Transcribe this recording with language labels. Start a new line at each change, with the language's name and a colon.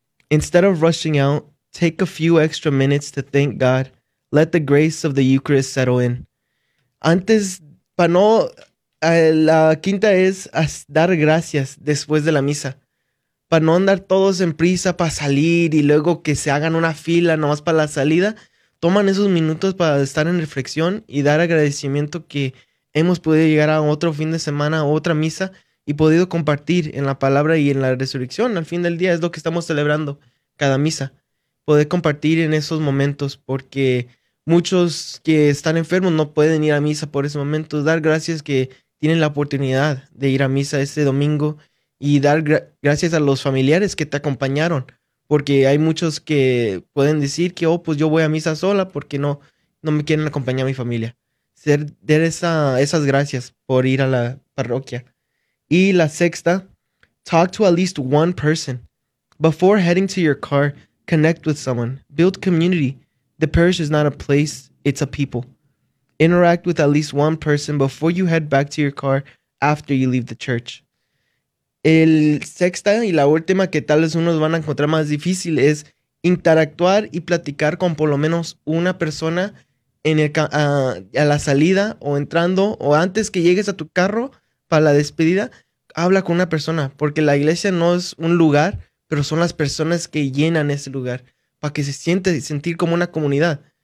English: Instead of rushing out, take a few extra minutes to thank God. Let the grace of the Eucharist settle in.
Spanish: Antes, para no, la quinta es dar gracias después de la misa. Para no andar todos en prisa para salir y luego que se hagan una fila nomás para la salida, toman esos minutos para estar en reflexión y dar agradecimiento que hemos podido llegar a otro fin de semana, otra misa, y podido compartir en la palabra y en la resurrección. Al fin del día es lo que estamos celebrando cada misa. Poder compartir en esos momentos, porque muchos que están enfermos no pueden ir a misa por esos momentos. Dar gracias que tienen la oportunidad de ir a misa este domingo. Y dar gracias a los familiares que te acompañaron. Porque hay muchos que pueden decir que, pues yo voy a misa sola porque no me quieren acompañar a mi familia. Dar esas gracias por ir a la parroquia. Y la sexta,
English: talk to at least one person. Before heading to your car, connect with someone. Build community. The parish is not a place, it's a people. Interact with at least one person before you head back to your car after you leave the church.
Spanish: El sexta y la última, que tal vez unos van a encontrar más difícil, es interactuar y platicar con por lo menos una persona a la salida o entrando o antes que llegues a tu carro para la despedida. Habla con una persona, porque la iglesia no es un lugar, pero son las personas que llenan ese lugar para que se siente y sentir como una comunidad.